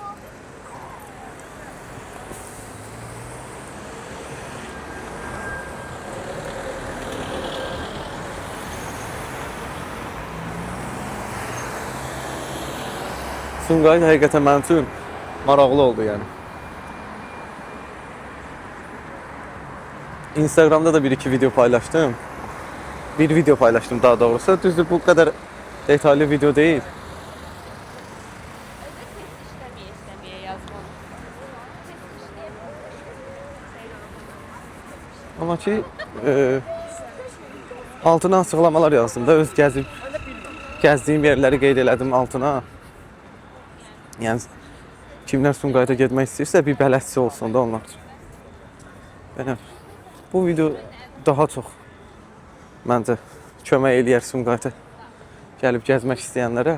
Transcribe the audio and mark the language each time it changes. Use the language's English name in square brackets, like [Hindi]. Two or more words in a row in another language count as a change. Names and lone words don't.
[Azerbaijani] Sumqayıt həqiqətən mənim üçün maraqlı oldu yəni. Instagramda da bir-iki video paylaşdım. Bir video paylaşdım daha doğrusu. Düzdür, [Turkish] bu kadar detaylı video değil. [Azerbaijani] Ama ki altına açıqlamalar yazdım da öz gəzdiyim yerləri qeyd elədim altına. Yəni kimlər Sumqayıta getmək istəyirsə bir bələdçi olsun da onlar üçün. Belə bu video daha çox məncə kömək eləyər Sumqayıta gəlib gəzmək istəyənlərə.